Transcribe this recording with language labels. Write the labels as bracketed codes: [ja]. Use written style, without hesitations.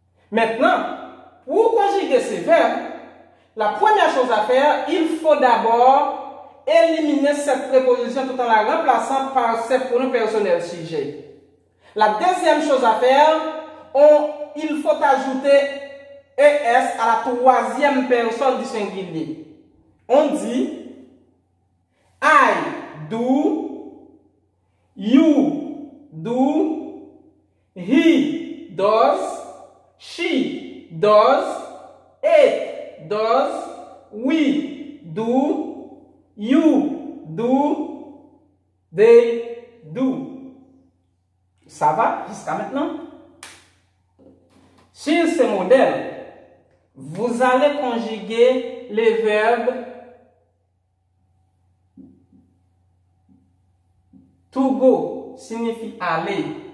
[fr] Maintenant, pour conjuguer ce verbe, la première chose à faire, il faut d'abord éliminer cette préposition tout en la remplaçant par ce pronom personnel sujet. La deuxième chose à faire, il faut ajouter ES à la troisième personne du singulier. On dit [en] I do, you do, he does, she does, it does, we do, you do, they do. [fr] Ça va jusqu'à maintenant? Sur ce modèle, vous allez conjuguer les verbes to go signifie aller.